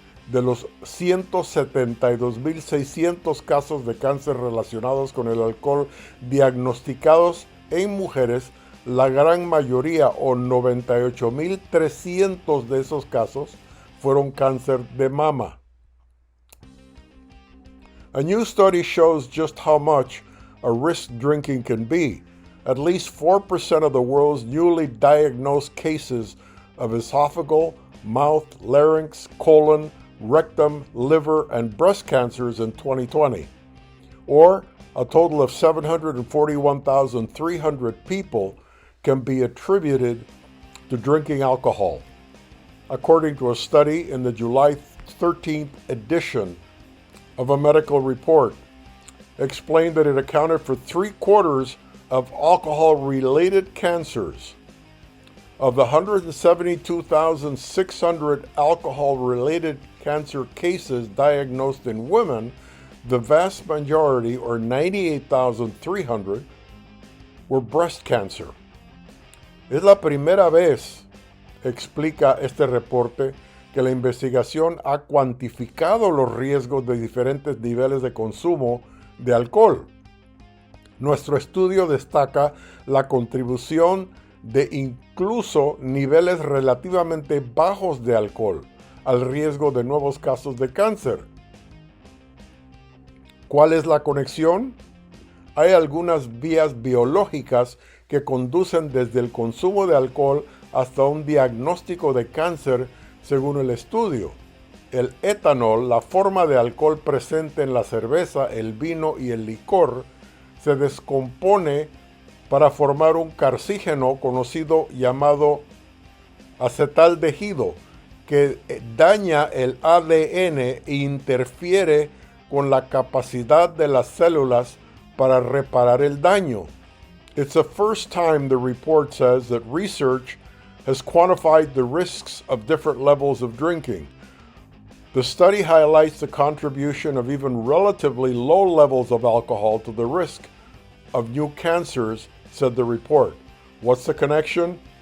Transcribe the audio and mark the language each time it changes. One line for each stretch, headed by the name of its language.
Spanish: De los 172,600 casos de cáncer relacionados con el alcohol diagnosticados en mujeres, la gran mayoría o 98,300 de esos casos fueron cáncer de mama.
English: A new study shows just how much a risk drinking can be. At least 4% of the world's newly diagnosed cases of esophageal, mouth, larynx, colon, rectum, liver, and breast cancers in 2020, or a total of 741,300 people, can be attributed to drinking alcohol, according to a study in the July 13th edition of a medical report, explained that it accounted for 3/4 of alcohol-related cancers. Of the 172,600 alcohol-related cancer cases diagnosed in women, the vast majority, or 98,300, were breast cancer.
Spanish: Es la primera vez, explica este reporte, que la investigación ha cuantificado los riesgos de diferentes niveles de consumo de alcohol. Nuestro estudio destaca la contribución de incluso niveles relativamente bajos de alcohol al riesgo de nuevos casos de cáncer. ¿Cuál es la conexión? Hay algunas vías biológicas que conducen desde el consumo de alcohol hasta un diagnóstico de cáncer, según el estudio. El etanol, la forma de alcohol presente en la cerveza, el vino y el licor, se descompone para formar un carcígeno conocido llamado acetaldehído, que daña el ADN e interfiere con la capacidad de las células para reparar el daño.
English: It's the first time the report says that research has quantified the risks of different levels of drinking. The study highlights the contribution of even relatively low levels of alcohol to the risk of new cancers, said the report. What's the connection?